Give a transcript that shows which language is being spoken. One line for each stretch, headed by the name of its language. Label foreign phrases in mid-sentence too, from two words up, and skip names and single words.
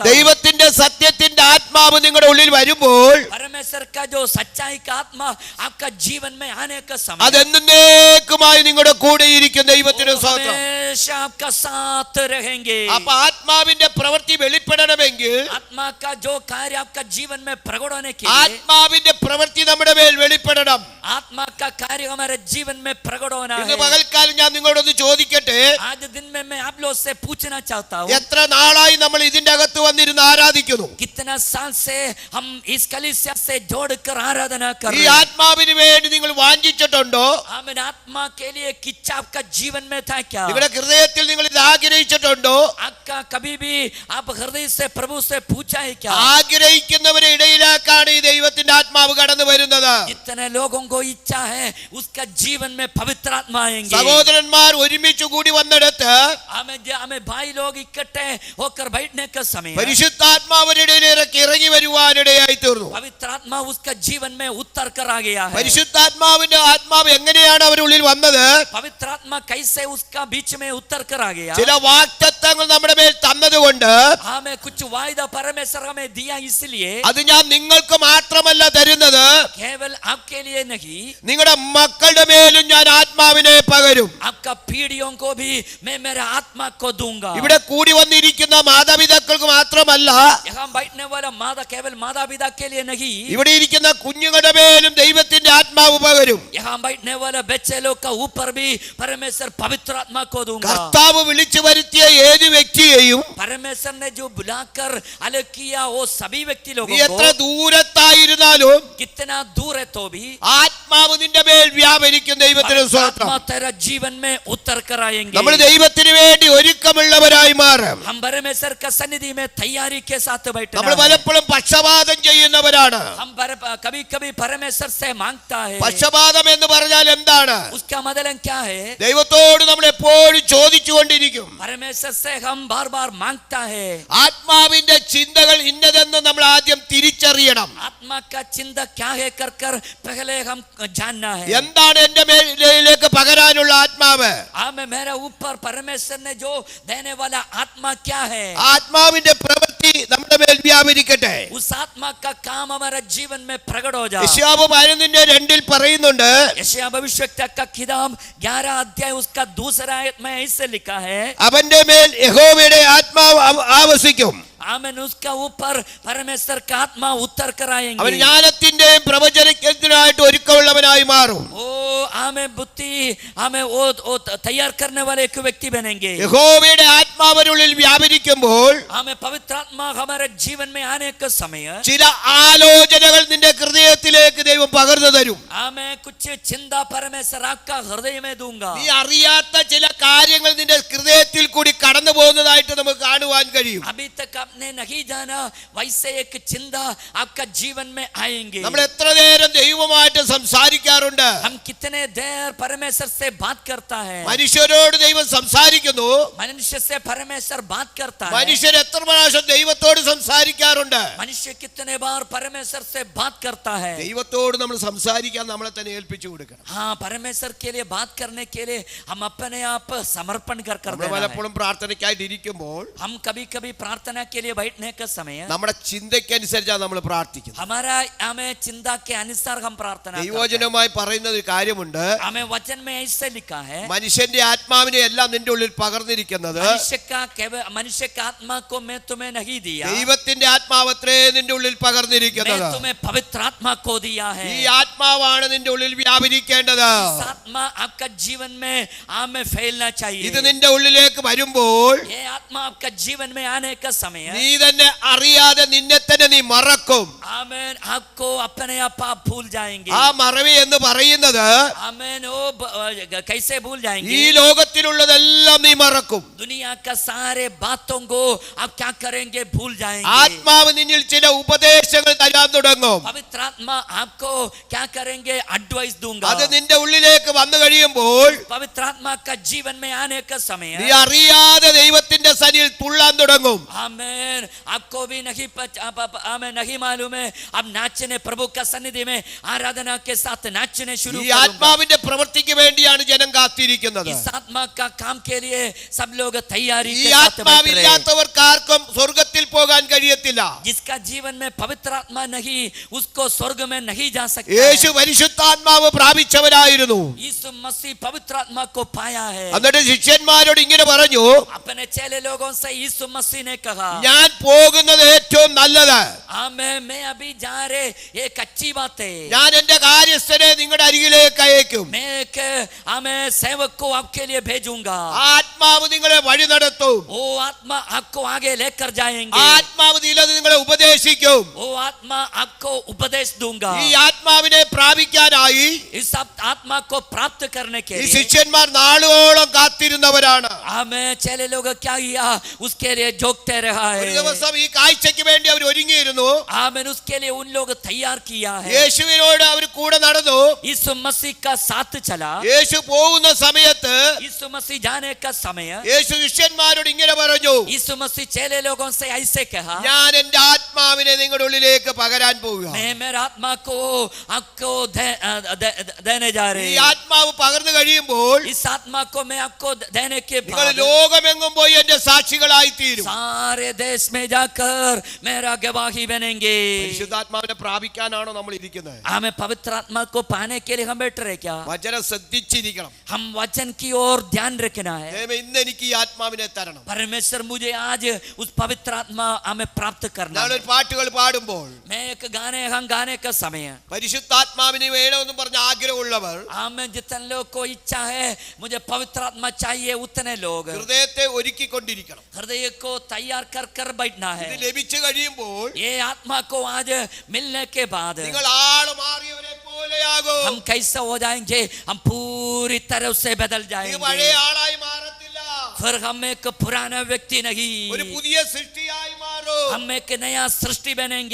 Malayalam: ദൈവത്തിന്റെ സത്യത്തിന്റെ ആത്മാവ് നിങ്ങളുടെ ഉള്ളിൽ വരുമ്പോൾ
Hindi: परमेश्वर का जो सच्चाई का आत्मा आपका जीवन में आने का समय
Malayalam: അതെന്നേക്കുമായി നിങ്ങളുടെ കൂടെ ഇരിക്കും. ദൈവത്തിന്റെ സ്തോത്രം.
Hindi: हमेशा आपका साथ रहेंगे.
Malayalam: അപ്പൊ ആത്മാവിന്റെ പ്രവൃത്തി വെളിപ്പെടണമെങ്കിൽ
Hindi: आत्मा का जो कार्य आपका जीवन में प्रकट होने के लिए
Malayalam: ആത്മാവിന്റെ പ്രവൃത്തി നമ്മുടെ മേൽ വെളിപ്പെടണം.
Hindi: आत्मा का कार्य हमारे जीवन में प्रकट होना
Malayalam: ഇന്ന്
Hindi: है.
Malayalam: പകൽക്കാലം ഞാൻ നിങ്ങളോടൊന്ന് ചോദിക്കട്ടെ.
Hindi: आज दिन में मैं आप लोग से पूछना चाहता हूँ
Malayalam: എത്ര നാളായി നമ്മൾ ഇതിന്റെ അകത്ത് വന്നിരുന്ന് ആരാധിക്കുന്നു?
Hindi: कितना साल से हम इस कलीसिया से जोड़कर आराधना कर
Malayalam: ഈ
Hindi: रहे हैं.
Malayalam: ആത്മാവിന് വേണ്ടി നിങ്ങൾ വാഞ്ചിച്ചിട്ടുണ്ടോ?
Hindi: हमें आत्मा के लिए किच्छा आपका जीवन में था क्या?
Malayalam: നിങ്ങളുടെ ഹൃദയത്തിൽ നിങ്ങൾ ഇത് ആഗ്രഹിച്ചിട്ടുണ്ടോ?
Hindi: आपका कभी भी आप हृदय से प्रभु से पूछा है क्या?
Malayalam: ആഗ്രഹിക്കുന്നവരെ ഇടയിലാക്കാണ് ഈ ദൈവത്തിന്റെ ആത്മാവ് കടന്നു വരുന്നത്.
Hindi: जितने लोगों को इच्छा है उसका जीवन में पवित्र आत्मा आएंगे.
Malayalam: സഹോദരന്മാർ ഒരുമിച്ച് കൂടി വന്നിടത്ത്
Hindi: हमें भाई लोग इकट्ठे होकर बैठने का समय
Malayalam: പരിശുദ്ധാത്മാവിന്റെ ഇടയിലേക്ക് ഇറങ്ങി വരുവാനിടയായി തീർന്നു.
Hindi: पवित्र आत्मा उसका जीवन में उतर कर आ गया है.
Malayalam: പരിശുദ്ധാത്മാവിന്റെ ആത്മാവ് എങ്ങനെയാണ് അവരുള്ളിൽ വന്നത്?
Hindi: पवित्र आत्मा कैसे उसका बीच में उतर कर आ गया?
Malayalam: ചില വാഗ്ദത്തങ്ങൾ നമ്മുടെ മേൽ തന്നതുകൊണ്ട്
Hindi: हमें कुछ वायदा परमेश्वर हमें दिया इसलिए
Malayalam: അത് ഞാൻ നിങ്ങൾക്ക് മാത്രമല്ല തരുന്നത്,
Hindi: केवल आपके लिए नहीं
Malayalam: നിങ്ങളുടെ മക്കളുടെ മേലും ഞാൻ ആത്മാവിനെ പകരും.
Hindi: आपका पीढ़ियों को भी मैं मेरा आत्मा को दूंगा.
Malayalam: ഇവിടെ കൂടി വന്നിരിക്കുന്ന മാതാപിതാക്കൾക്ക് മാത്രമല്ല,
Hindi: यहाँ बैठने वाला माता केवल माता पिता के लिए नहीं
Malayalam: ഇവിടെ ഇരിക്കുന്ന കുഞ്ഞുങ്ങളുടെ മേലും ദൈവത്തിന്റെ ആത്മാവ് പകരും.
Hindi: यहाँ बैठने वाला बच्चे लोग का ऊपर भी परमेश्वर पवित्र आत्मा को दूंगा.
Malayalam: കർത്താവ് വിളിച്ചു വരുത്തിയ ഏത് വ്യക്തിയെയും
Hindi: परमेश्वर ने जो बुलाकर अलग किया वो सभी व्यक्ति लोगों
Malayalam: നീ എത്ര
Hindi: को
Malayalam: ദൂരത്തായിരുന്നാലും
Hindi: कितना दूर है तो भी
Malayalam: ആത്മാവ് നിന്റെ മേൽ വ്യാപരിക്കും. ദൈവത്തിന്റെ സ്തോത്രം.
Hindi: आत्मा तेरा जीवन में उतर कर आएंगे.
Malayalam: നമ്മൾ ദൈവത്തിന് വേണ്ടി ഒരുക്കമുള്ളവരായി മാറും.
Hindi: हम परमेश्वर का सन्निधि में तैयारी के साथ बैठे
Malayalam: നമ്മൾ പലപ്പോഴും പക്ഷപാതം ചെയ്യുന്നവരാണ്.
Hindi: हम कभी कभी परमेश्वर से मांगता है.
Malayalam: പക്ഷപാതം എന്ന് പറഞ്ഞാൽ എന്താണ്?
Hindi: उसका मतलब क्या है?
Malayalam: ദൈവത്തോട് നമ്മൾ എപ്പോഴും ചോദിച്ചുകൊണ്ടിരിക്കും.
Hindi: परमेश्वर से हम बार बार मांगता है.
Malayalam: ആത്മാവിന്റെ ചിന്തകൾ ഇന്നതെന്ന് നമ്മൾ ആദ്യം തിരിച്ചറിയണം.
Hindi: आत्मा का चिंता क्या है कर कर पहले हम जानना है.
Malayalam: എന്താണ് എന്റെ മേലിലേക്ക് പകരാനുള്ള ആത്മാവ്?
Hindi: मेरा ऊपर परमेश्वर ने जो देने वाला आत्मा क्या है?
Malayalam: ആത്മാവിന്റെ പ്രവൃത്തി നമ്മുടെ മേൽ വ്യാപരിക്കട്ടെ.
Hindi: उस आत्मा का काम हमारे जीवन में प्रकट हो जाए.
Malayalam: യെശയ്യാവ് 11:2 പറയുന്നുണ്ട്,
Hindi: यशायाह भविष्यवक्ता का किताब 11 अध्याय उसका दूसरा आयत में ऐसे लिखा है,
Malayalam: അവന്റെ മേൽ യഹോവയുടെ ആത്മാവ് ആവസിക്കും.
Hindi: आमेन. उसका ऊपर परमेश्वर का आत्मा उतर कर
Malayalam: അവൻ
Hindi: आएंगे.
Malayalam: ജ്ഞാനത്തിന്റെയും പ്രവചനത്തിനായിട്ട് ഒരുക്കമുള്ളവനായി മാറും.
Hindi: ओ हमें बुद्धि हमें वो तैयार करने वाले एक व्यक्ति बनेंगे.
Malayalam: യഹോവയുടെ ആത്മാവിനുള്ളിൽ വ്യാപരിക്കുമ്പോൾ
Hindi: हमें पवित्र आत्मा हमारे जीवन में आने का समय
Malayalam: ചില ആലോചനകൾ നിന്റെ ഹൃദയത്തിലേക്ക് ദൈവം പകർന്നു തരും.
Hindi: हमें कुछ चिंता परमेश्वर आपका हृदय में दूंगा.
Malayalam: നീ അറിയാത്ത ചില കാര്യങ്ങൾ നിന്റെ ഹൃദയത്തിൽ കൂടി കടന്നു പോകുന്നതായിട്ട് നമുക്ക് കാണുവാൻ കഴിയും.
Hindi: अभी तक आपने नहीं जाना वैसे एक चिंता आपका जीवन में आएंगे.
Malayalam: നമ്മൾ എത്ര നേരം ദൈവമായിട്ട് സംസാരിക്കാറുണ്ട്.
Hindi: हम कितने देर परमेश्वर से बात करता है.
Malayalam: മനുഷ്യരോട് ദൈവം സംസാരിക്കുന്നു.
Hindi: मनुष्य से परमेश्वर बात करता है.
Malayalam: മനുഷ്യർ എത്ര പ്രാവശ്യം ദൈവത്തോട് സംസാരിക്കാറുണ്ട്.
Hindi: मनुष्य कितने बार परमेश्वर से बात करता है.
Malayalam: ദൈവത്തോട് നമ്മൾ സംസാരിക്കാൻ നമ്മളെ തന്നെ ഏൽപ്പിച്ചു കൊടുക്കണം.
Hindi: हाँ, परमेश्वर के लिए बात करने के लिए हम अपने आप समर्पण कर
Malayalam: നമ്മൾ
Hindi: देना है.
Malayalam: പലപ്പോഴും പ്രാർത്ഥനയ്ക്കായിട്ട് ഇരിക്കുമ്പോൾ
Hindi: हम कभी कभी प्रार्थना के लिए बैठने का समय
Malayalam: നമ്മുടെ ചിന്തയ്ക്കനുസരിച്ചാണ് നമ്മൾ പ്രാർത്ഥിക്കുന്നത്.
Hindi: हमारा हमें चिंता के अनुसार हम प्रार्थना करते हैं.
Malayalam: ദൈവവചനമായി പറയുന്ന ഒരു കാര്യമുണ്ട്,
Hindi: हमें वचन में ऐसे लिखा है,
Malayalam: മനുഷ്യന്റെ ആത്മാവിനെ എല്ലാം നിന്റെ ഉള്ളിൽ പകർന്നിരിക്കുന്നത്
Hindi: मनुष्य का आत्मा को मैं तुम्हें नहीं दिया,
Malayalam: ദൈവത്തിന്റെ ആത്മാവത്രേ നിന്റെ ഉള്ളിൽ
Hindi: मैं
Malayalam: പകർന്നിരിക്കുന്നത്.
Hindi: तुम्हें पवित्र आत्मा को दिया है.
Malayalam: ഈ ആത്മാവാണ് നിന്റെ ഉള്ളിൽ വ്യാപരിക്കേണ്ടത്.
Hindi: इस आत्मा आपका जीवन में हमें फैलना चाहिए.
Malayalam: ഇത് നിന്റെ ഉള്ളിലേക്ക് വരുമ്പോൾ
Hindi: ये आत्मा आपका जीवन में आने का समय
Malayalam: നീ തന്നെ അറിയാതെ നിന്നെ തന്നെ നീ മറക്കും.
Hindi: आमेन. आपको अपने आप भूल जाएंगे.
Malayalam: ആ മറവി എന്ന് പറയുന്നത്
Hindi: आमेन. वो कैसे भूल
Malayalam: ഈ
Hindi: जाएंगे?
Malayalam: ലോകത്തിലുള്ളതെല്ലാം നീ മറക്കും.
Hindi: दुनिया का सारे बातों को आप क्या करेंगे? भूल जाएंगे.
Malayalam: ആത്മാവ് നിന്നിൽ ചില ഉപദേശങ്ങൾ തരാൻ തുടങ്ങും.
Hindi: पवित्र आत्मा आपको क्या करेंगे? एडवाइस दूंगा.
Malayalam: അത് നിന്റെ ഉള്ളിലേക്ക് വന്നു കഴിയുമ്പോൾ
Hindi: पवित्र आत्मा का जीवन में आने का समय
Malayalam: നീ അറിയാതെ ദൈവത്തിന്റെ സന്നിധിയിൽ തുള്ളാൻ തുടങ്ങും.
Hindi: आमेन. आपको भी हमें नहीं मालूम है, अब नाचने प्रभु का सन्निधि में आराधना के साथ नाचने शुरू
Malayalam: ഈ
Hindi: करूंगा.
Malayalam: ആത്മാവിന്റെ പ്രവൃത്തിക്ക് വേണ്ടിയാണ് ജനം കാത്തിരിക്കുന്നത്.
Hindi: इस आत्मा का काम के लिए सब लोग तैयारी
Malayalam: ഈ
Hindi: के साथ बैठ रहे हैं.
Malayalam: ആത്മാവില്ലാത്തവർക്കാർക്കും സ്വർഗത്തിൽ പോകാൻ കഴിയത്തില്ല.
Hindi: जिसका जीवन में पवित्र आत्मा नहीं, उसको स्वर्ग में नहीं जा सकता.
Malayalam: യേശു പരിശുദ്ധാത്മാവ് പ്രാപിച്ചവനായിരുന്നു.
Hindi: यीशु मसीह पवित्र आत्मा को पाया है.
Malayalam: എന്നിട്ട് ശിഷ്യന്മാരോട് ഇങ്ങനെ പറഞ്ഞു,
Hindi: अपने चेले लोगों से यीशु मसीह ने कहा,
Malayalam: ഞാൻ പോകുന്നത് ഏറ്റവും നല്ലത്.
Hindi: मैं अभी जा रहे, एक अच्छी बात है.
Malayalam: ഞാൻ എന്റെ കാര്യസ്ഥനെ നിങ്ങളുടെ അരികിലേക്ക് അയക്കും.
Hindi: मैं एक सेवक को आपके लिए भेजूंगा.
Malayalam: ആത്മാവ് നിങ്ങളെ വഴി നടത്തും.
Hindi: वो आत्मा आपको आगे लेकर जाएंगे.
Malayalam: ആത്മാവ് നിങ്ങളെ ഉപദേശിക്കും.
Hindi: वो आत्मा आपको उपदेश दूंगा.
Malayalam: ഈ ആത്മാവിനെ പ്രാപിക്കാനായി
Hindi: इस आत्मा को प्राप्त करने के
Malayalam: ഈ
Hindi: लिए
Malayalam: ശിഷ്യന്മാർ നാളുകളോളം കാത്തിരുന്നവരാണ്.
Hindi: हमें चेले लोग क्या किया? उसके लिए जोगते रहा
Malayalam: ഒരു
Hindi: है.
Malayalam: ദിവസം ഈ കാഴ്ചയ്ക്ക് വേണ്ടി അവർ ഒരുങ്ങിയിരുന്നു.
Hindi: आमेन. उसके लिए उन लोग तैयार किया है.
Malayalam: യേശുവിനോട് അവർ കൂടെ നടന്നു.
Hindi: यीशु मसीह का साथ चला.
Malayalam: യേശു പോകുന്ന സമയത്ത്
Hindi: यीशु मसीह जाने का समय
Malayalam: യേശു ശിഷ്യന്മാരോട് ഇങ്ങനെ പറഞ്ഞു,
Hindi: यीशु मसीह चेले लोगों से ऐसे कहा,
Malayalam: ഞാൻ എന്റെ ആത്മാവിനെ നിങ്ങളുടെ ഉള്ളിലേക്ക് പകരാൻ പോവുക.
Hindi: मैं मेरा आत्मा को आपको देने जा रहे
Malayalam: ഈ
Hindi: हैं.
Malayalam: ആത്മാവ് പകർന്നു കഴിയുമ്പോൾ
Hindi: इस आत्मा को मैं आपको देने के
Malayalam: നിങ്ങൾ
Hindi: बाद
Malayalam: ലോകമെങ്ങും പോയി എന്റെ സാക്ഷികളായി തീരും.
Hindi: सारे देश में जाकर मेरा गवाही बनेंगे.
Malayalam: പരിശുദ്ധാത്മാവിനെ പ്രാപിക്കാനാണോ നമ്മൾ ഇരിക്കുന്നത്?
Hindi: हमें पवित्र आत्मा को पाने के लिए हम बैठ रहे क्या?
Malayalam: വചനം ശ്രദ്ധിച്ചിരിക്കണം.
Hindi: हम वचन की ओर ध्यान रखना है.
Malayalam: ദൈവമേ, ഇന്ന് എനിക്ക് ഈ ആത്മാവിനെ തരണം.
Hindi: परमेश्वर मुझे आज उस पवित्र आत्मा हमें प्राप्त करना है.
Malayalam: ഞാനൊരു പാട്ടുകൾ പാടുമ്പോൾ
Hindi: मैं एक हम गाने का समय
Malayalam: പരിശുദ്ധാത്മാവിനെ വേണമെന്ന് പറഞ്ഞ ആഗ്രഹമുള്ളവർ
Hindi: हमें जितने लोग को इच्छा है मुझे पवित्र आत्मा चाहिए, उतने लोग
Malayalam: ഹൃദയത്തെ ഒരുക്കിക്കൊണ്ടിരിക്കണം.
Hindi: हृदय को तैयार कर कर बैठना है.
Malayalam: ഇത് ലഭിച്ചു കഴിയുമ്പോൾ
Hindi: ये आत्मा को आज मिलने के बाद
Malayalam: നിങ്ങൾ ആള് മാറിയവരെ പോലെയാകും.
Hindi: हम कैसे हो जाएंगे? हम पूरी तरह से बदल
Malayalam: നീ
Hindi: जाएंगे.
Malayalam: പഴയ ആളായി മാറത്തില്ല.
Hindi: फिर हम एक पुराना व्यक्ति नहीं,
Malayalam: ഒരു പുതിയ സൃഷ്ടിയായി മാറും.
Hindi: हम एक नया सृष्टि बनेंगे.